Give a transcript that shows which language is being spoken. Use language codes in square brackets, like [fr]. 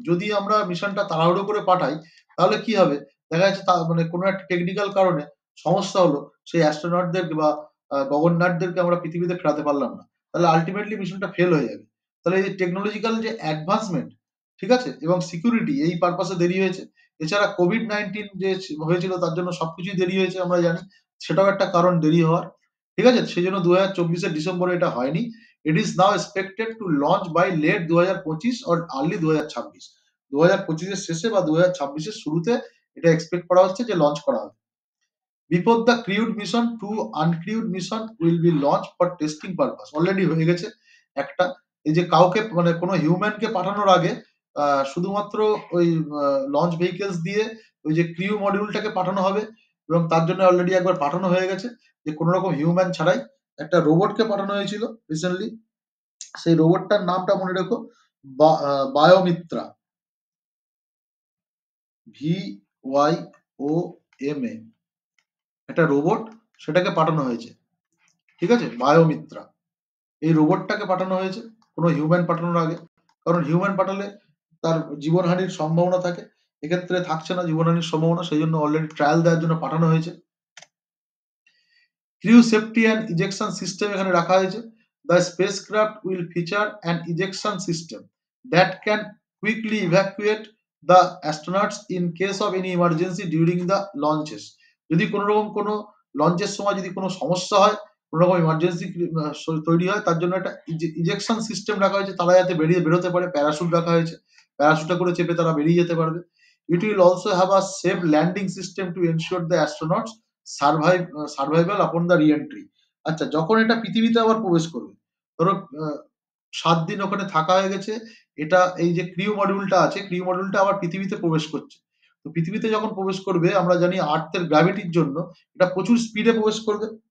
[bn] যদি আমরা মিশনটা তাড়াহুড়ো করে পাঠাই তাহলে কি হবে, দেখা যাচ্ছে মানে কোনো একটা টেকনিক্যাল কারণে সমস্যা হলো, সেই অ্যাস্ট্রোনটদেরকে বা গগননাথদেরকে আমরা পৃথিবীতে ফেরাতে পারলাম না, তাহলে আলটিমেটলি মিশনটা ফেল হয়ে যাবে। তাহলে এই টেকনোলজিক্যাল যে অ্যাডভান্সমেন্ট, ঠিক আছে, এবং সিকিউরিটি, এই পারপাসে দেরি হয়েছে। এছাড়া কোভিড-19 যে হয়েছিল তার জন্য সবকিছুই দেরি হয়েছে আমরা জানি, সেটাও একটা কারণ দেরি হওয়ার। ঠিক আছে, সেই জন্য 2024-এর ডিসেম্বরে এটা হয়নি। [en] It is now expected to launch by late 2025 or early 2026। [bn] 2025-এর শেষে বা 2026-এর শুরুতে এটা এক্সপেক্ট করা হচ্ছে যে লঞ্চ করা হবে। [en] Before the crewed mission, 2 uncrewed mission will be launched for testing purpose। [bn] Already হয়ে গেছে একটা। এই যে কাউকে মানে কোনো হিউম্যানকে পাঠানোর আগে শুধুমাত্র ওই লঞ্চ ভেহিকেলস দিয়ে ওই যে ক্রিউ মডিউলটাকে পাঠানো হবে, এবং তার জন্য অলরেডি একবার পাঠানো হয়ে গেছে, যে কোনো রকম হিউম্যান ছাড়াই একটা রোবটকে পাঠানো হয়েছিল রিসেন্টলি। সেই রোবটটার নামটা মনে রেখো, বায়োমিত্রা, VYOMA, একটা রোবট, সেটাকে পাঠানো হয়েছে। ঠিক আছে, বায়োমিত্রা, এই রোবটটাকে পাঠানো হয়েছে কোনো হিউম্যান পাঠানোর আগে, কারণ হিউম্যান পাঠালে তার জীবনহানির সম্ভাবনা থাকে, এক্ষেত্রে থাকছে না জীবনহানির সম্ভাবনা, সেই জন্য অলরেডি ট্রায়াল দেওয়ার জন্য পাঠানো হয়েছে। Crew safety and ejection system এখানে রাখা হয়েছে। [en] The spacecraft will feature an ejection system that can quickly evacuate the astronauts in case of any emergency during the launches। [bn] যদি কোনো রকম কোনো লঞ্চের সময় যদি কোনো সমস্যা হয়, কোনো রকম ইমার্জেন্সি তৈরি হয়, তার জন্য একটা ইজেকশন সিস্টেম রাখা হয়েছে, তারা যাতে বেরোতে পারে। প্যারাশুট রাখা হয়েছে, প্যারাশুটে করে চেপে তারা বেরিয়ে যেতে পারবে। [en] It will also have a safe landing system to ensure the astronauts survival upon the reentry. [bn] আচ্ছা, যখন এটা পৃথিবীতে আবার প্রবেশ করবে, ধরো 7 দিন ওখানে থাকা হয়ে গেছে, এটা এই যে ক্রিউ মডিউলটা আছে, ক্রিউ মডিউলটা আবার পৃথিবীতে প্রবেশ করছে। তো পৃথিবীতে যখন প্রবেশ করবে, আমরা জানি আর্থের গ্র্যাভিটির জন্য এটা প্রচুর স্পিডে প্রবেশ করবে।